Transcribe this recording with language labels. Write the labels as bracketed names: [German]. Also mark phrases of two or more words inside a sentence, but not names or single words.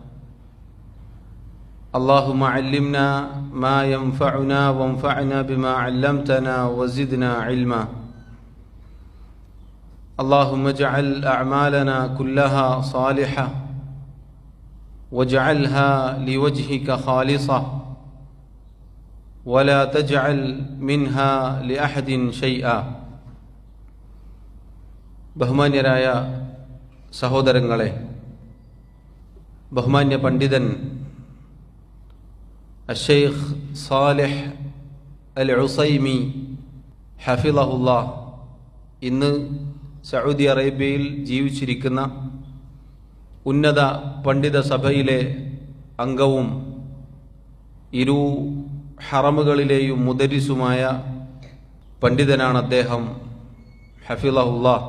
[Arabic] اللهم علمنا ما ينفعنا وانفعنا بما علمتنا وزدنا علما. اللهم اجعل أعمالنا كلها صالحة واجعلها لوجهك خالصة ولا تجعل منها لأحد شيئا. [Malayalam] ബഹുമാന്യരായ സഹോദരങ്ങളെ, ബഹുമാന്യ പണ്ഡിതൻ അശ്ശൈഖ് സാലിഹ് അൽ ഉസൈമി ഹഫിളഹുല്ലാഹ് ഇന്ന് സൗദി അറേബ്യയിൽ ജീവിച്ചിരിക്കുന്ന ഉന്നത പണ്ഡിത സഭയിലെ അംഗവും ഇരു ഹറമുകളിലെയും മുദരിസുമായ പണ്ഡിതനാണ് അദ്ദേഹം, ഹഫിളഹുല്ലാഹ്.